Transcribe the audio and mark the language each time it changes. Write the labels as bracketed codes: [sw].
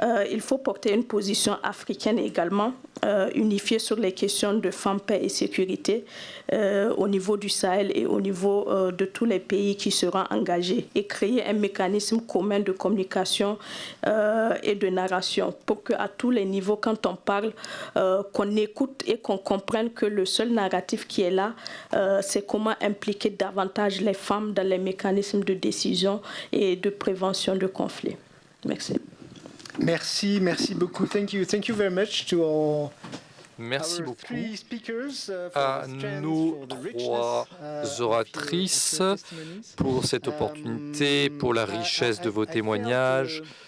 [fr] Il faut porter une position africaine également, unifiée sur les questions de femmes, paix et sécurité au niveau du Sahel et au niveau de tous les pays qui seront engagés, et créer un mécanisme commun de communication et de narration pour qu'à tous les niveaux, quand on parle, qu'on écoute et qu'on comprenne que le seul narratif qui est là, c'est comment impliquer davantage les femmes dans les mécanismes de décision et de prévention de conflits. Merci. Merci beaucoup. [en] Thank you very much to all. [fr] Merci beaucoup à nos trois oratrices pour cette opportunité, pour la richesse de vos témoignages.